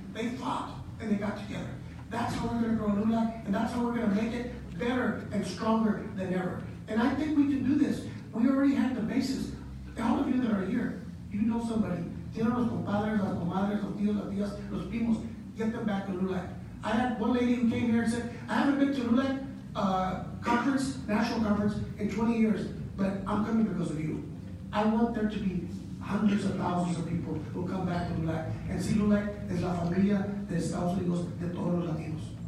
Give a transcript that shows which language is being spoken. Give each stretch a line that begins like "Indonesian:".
English: They fought and they got together. That's how we're going to grow LULAC, and that's how we're going to make it better and stronger than ever. And I think we can do this. We already have the basis. All of you that are here, you know somebody.
Spanish: Tienen los compadres, las comadres, los tíos, las tías, los primos.
English: Get them back to LULAC. I had one lady who came here and said, I haven't been to LULAC conference, national conference, in 20 years, but I'm coming because of you. I want there to be hundreds of thousands of people who come back to LULAC and see LULAC
Spanish: es la familia de Estados Unidos de todos los latinos.